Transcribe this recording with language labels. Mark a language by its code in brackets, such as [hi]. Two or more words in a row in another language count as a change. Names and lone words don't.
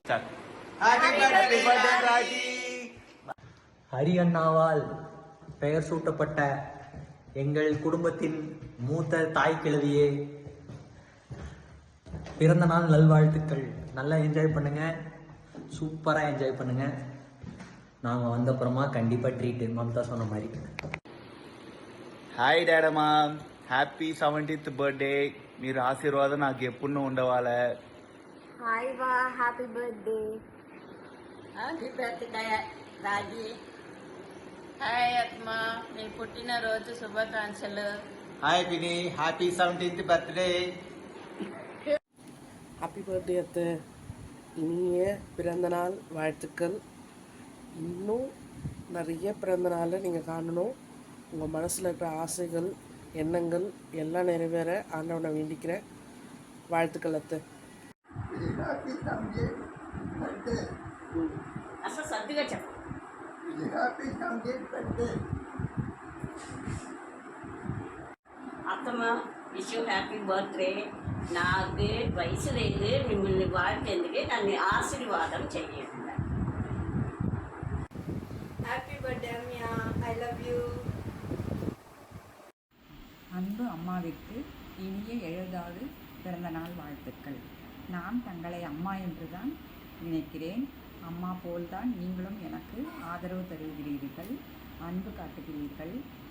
[ta] ஹரி அண்ணாவால் பெயர் சூட்டப்பட்ட எங்கள் குடும்பத்தின் மூத்த தாய் கிழவியே, பிறந்த நாள் நல்வாழ்த்துக்கள். நல்லா என்ஜாய் பண்ணுங்கள், சூப்பராக என்ஜாய் பண்ணுங்கள். நாங்கள் வந்தப்புறமா கண்டிப்பாக ட்ரீட்டு மம்தா சொன்ன மாதிரி. [en] hi డాడమ్మా, happy 70th birthday. [te] మీరు ఆశీర్వాదం నాకు ఎప్పుడు ఉండవాలే. [en] hi వా, happy birthday. happy birthday రాజీ. [te] హాయ్ అత్మా, నీ పుట్టినరోజు శుభాకాంక్షలు. [en] hi పిని, happy 70th birthday. happy birthday [ta] அத்தை. இனிய பிறந்தநாள் வாழ்த்துக்கள். இன்னும் நிறைய பிறந்தநாளை நீங்கள் காணணும். உங்கள் மனசில் இருக்கிற ஆசைகள், எண்ணங்கள் எல்லாம் நிறைவேற ஆண்டவனை வேண்டிக்கிறேன். வாழ்த்துக்கள் அத்தை. [en] అత్తమ్మ, wish you happy birthday. [te] నాకు వయసు లేదు, మిమ్మల్ని வாழ்த்தேందుకే నన్ను ఆశీర్వాదం చేయండి. [en] happy birthday అమ్మా, I love you. [ta] அன்பு அம்மாவிற்கு இனிய 70வது பிறந்தநாள் வாழ்த்துக்கள். நான் தங்களை அம்மா என்று தான் நினைக்கிறேன். அம்மா போல்தான் நீங்களும் எனக்கு ஆதரவு தருகிறீர்கள், அன்பு காட்டுகிறீர்கள்.